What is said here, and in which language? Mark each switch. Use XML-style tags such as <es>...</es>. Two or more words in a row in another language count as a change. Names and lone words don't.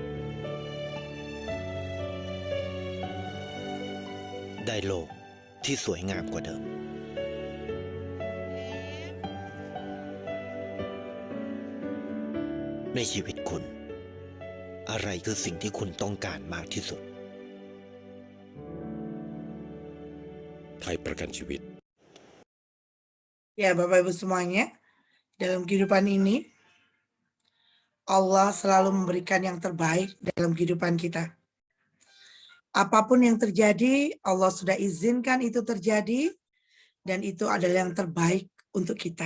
<th>ได้โลกที่สวยงามกว่าเดิม ในชีวิตคุณ อะไรคือสิ่งที่คุณต้องการมากที่สุด ไทยประกันชีวิต</th> <id>Ya, Bapak Ibu semuanya, dalam kehidupan ini, Allah selalu memberikan yang terbaik dalam kehidupan kita. Apapun yang terjadi, Allah sudah izinkan itu terjadi, dan itu adalah yang terbaik untuk kita.</id>